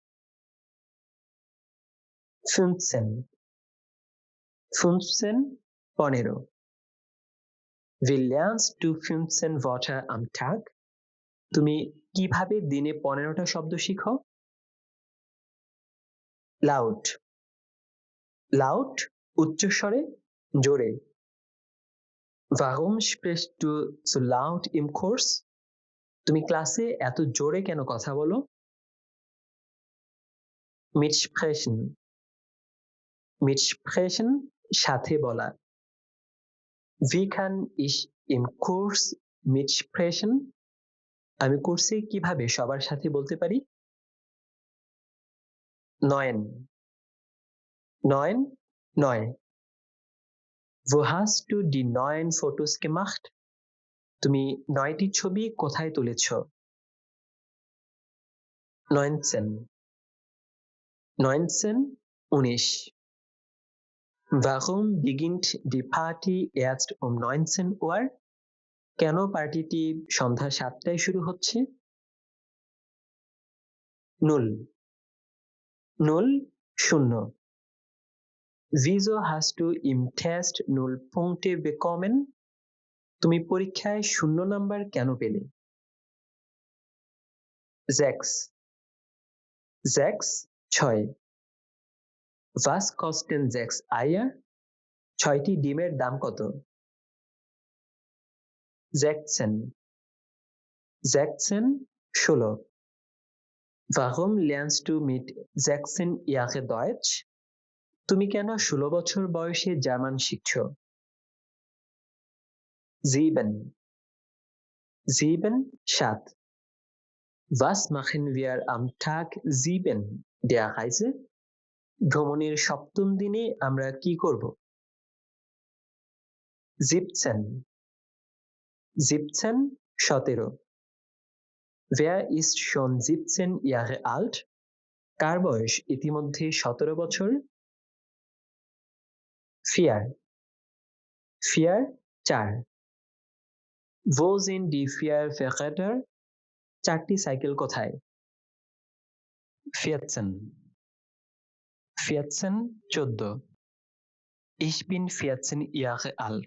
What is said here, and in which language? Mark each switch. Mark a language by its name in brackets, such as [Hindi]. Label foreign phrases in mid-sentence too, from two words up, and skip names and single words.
[German] 15 15 15 Wie lernst du 15 Wörter am Tag? [Bangla] তুমি কিভাবে দিনে 15টা শব্দ শিখো? [German] Laut Laut [Bangla] উচ্চস্বরে জোরে [German] Warum sprichst du so laut im Kurs? [Bangla] তুমি ক্লাসে এত জোরে কেন কথা বলো? [German] Mitsprechen Mitsprechen [Bangla] সাথে বলা [German] Wie kann ich im Kurs mitsprechen? [Bangla] আমি কোর্সে কিভাবে সবার সাথে বলতে পারি? [German] 9 9 9 Wo hast du die 9 Fotos gemacht? [Bangla] তুমি 9টি ছবি কোথায় তুলেছো? [German] 19 19 19 Warum beginnt die Party erst um 19 Uhr? [Bangla] কেন পার্টিটি সন্ধ্যা 7টায় শুরু হচ্ছে? [German] 0 0 শূন্য Wieso hast du im Test 0 Punkte bekommen? [Bangla] তুমি পরীক্ষায় 0 নাম্বার কেন পেলে? [German] 6 6 6 Was kosten 6 Eier? [Bangla] 6টি ডিমের দাম কত? [German] 16 16 16 Warum lernst du mit 16 Jahre Deutsch? [Bangla] তুমি কেন 16 বছর বয়সে জার্মান শিখছো? [German] 7 7 7 Was machen wir am Tag 7 der Reise? [Bangla] ভ্রমণের সপ্তম দিনে আমরা কি করব? [German] 17 17 17 Wer ist schon 17 Jahre alt? [Bangla] কার বয়স ইতিমধ্যে 17 বছর? 4 4 4 [German] Wo sind die 4 Fahrräder? [Bangla] 4টি সাইকেল কোথায়? [German] 14 14 14 Ich bin 14 Jahre alt.